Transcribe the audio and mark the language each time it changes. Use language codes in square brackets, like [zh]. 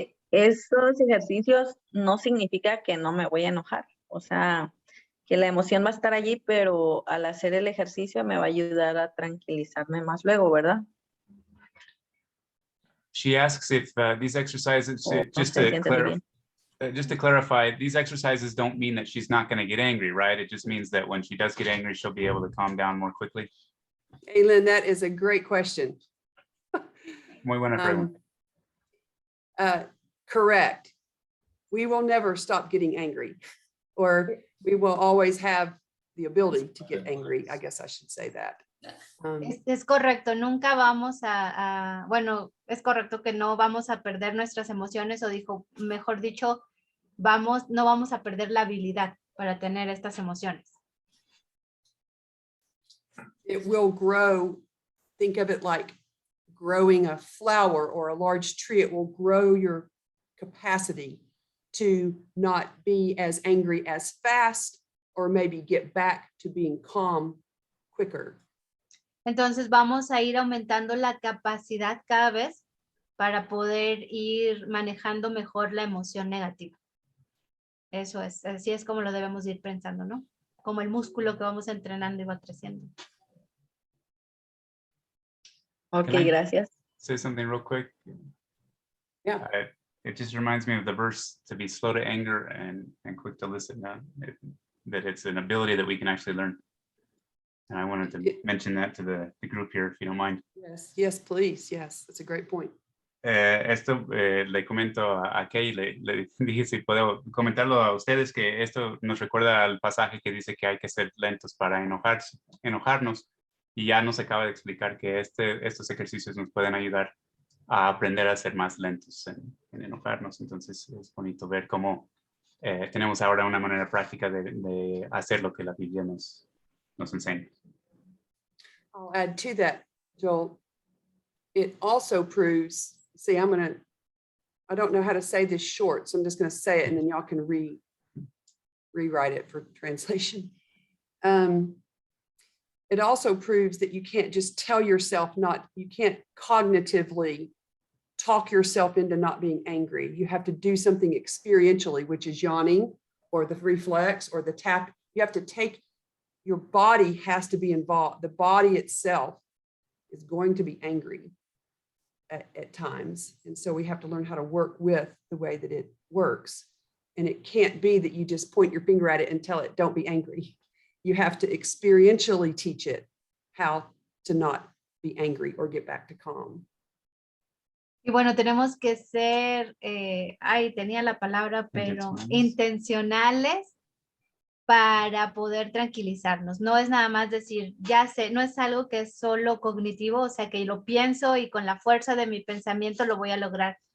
[es] Esos ejercicios no significa que no me voy a enojar. O sea, que la emoción va a estar allí, pero al hacer el ejercicio me va a ayudar a tranquilizarme más luego, ¿verdad? [en] She asks if these exercises, just to clarify, these exercises don't mean that she's not going to get angry, right? It just means that when she does get angry, she'll be able to calm down more quickly. Aylin, that is a great question. [es] Muy buena pregunta. [en] Correct. We will never stop getting angry, or we will always have the ability to get angry. I guess I should say that. [es] Es correcto, nunca vamos bueno, es correcto que no vamos a perder nuestras emociones, o mejor dicho, no vamos a perder la habilidad para tener estas emociones. [en] It will grow. Think of it like growing a flower or a large tree. It will grow your capacity to not be as angry as fast, or maybe get back to being calm quicker. [es] Entonces vamos a ir aumentando la capacidad cada vez para poder ir manejando mejor la emoción negativa. Eso es, así es como lo debemos ir pensando, ¿no? Como el músculo que vamos entrenando y va creciendo. Ok, gracias. [en] Say something real quick. Yeah. It just reminds me of the verse to be slow to anger and quick to listen. That it's an ability that we can actually learn. And I wanted to mention that to the group here, if you don't mind. Yes, yes, please. Yes, that's a great point. [es] Esto le comento a Kay, le dije si puedo comentarlo a ustedes, que esto nos recuerda al pasaje que dice que hay que ser lentos para enojarnos, y ya nos acaba de explicar que estos ejercicios nos pueden ayudar a aprender a ser más lentos en enojarnos. Entonces es bonito ver cómo tenemos ahora una manera práctica de hacer lo que la Biblia nos enseña. [en] I'll add to that, Joel. It also proves, see, I don't know how to say this short, so I'm just going to say it and then y'all can rewrite it for translation. It also proves that you can't just tell yourself you can't cognitively talk yourself into not being angry. You have to do something experientially, which is yawning or the reflex or the tap. You have to your body has to be involved. The body itself is going to be angry at times. And so we have to learn how to work with the way that it works. And it can't be that you just point your finger at it and tell it, don't be angry. You have to experientially teach it how to not be angry or get back to calm. [es] Y bueno, tenemos que ser, tenía la palabra, pero intencionales para poder tranquilizarnos. No es nada más decir, ya sé, no es algo que es solo cognitivo, o sea, que lo pienso y con la fuerza de mi pensamiento lo voy a lograr.